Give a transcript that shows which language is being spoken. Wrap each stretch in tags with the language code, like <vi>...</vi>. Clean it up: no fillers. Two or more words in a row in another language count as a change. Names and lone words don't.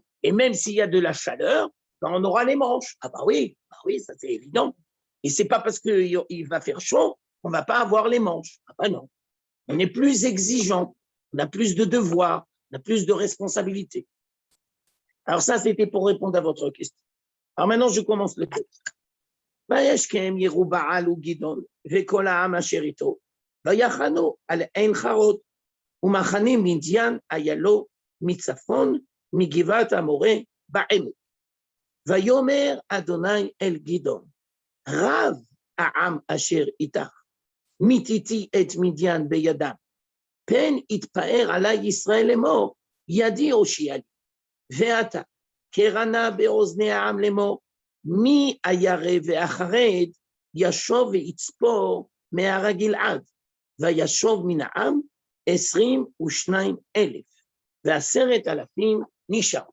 <fr>Et même s'il y a de la chaleur, ben on aura les manches. Ah ben oui, ça c'est évident. Et c'est pas parce qu'il va faire chaud qu'on ne va pas avoir les manches. Ah ben non. On est plus exigeant, on a plus de devoirs, on a plus de responsabilités. Alors ça, c'était pour répondre à votre question. Alors maintenant, je commence le texte.</fr> <he>וישכם ירובעל וגדעון וכל העם אשר איתו ויחנו על עין חרוד ומחנים מדיין היה לו מצפון מגבעת המורה בעמק. ויאמר אדוני אל גדעון רב העם אשר איתך מיתיתי את מדיין בידם פן יתפאר עלי ישראל לאמור ידי הושיעה לי ועתה קרנה באוזני העם לאמור מי הירא והחרד ישוב ויצפור מהר גלעד וישוב מן העם 22,000 ו10,000 נשארו.</he>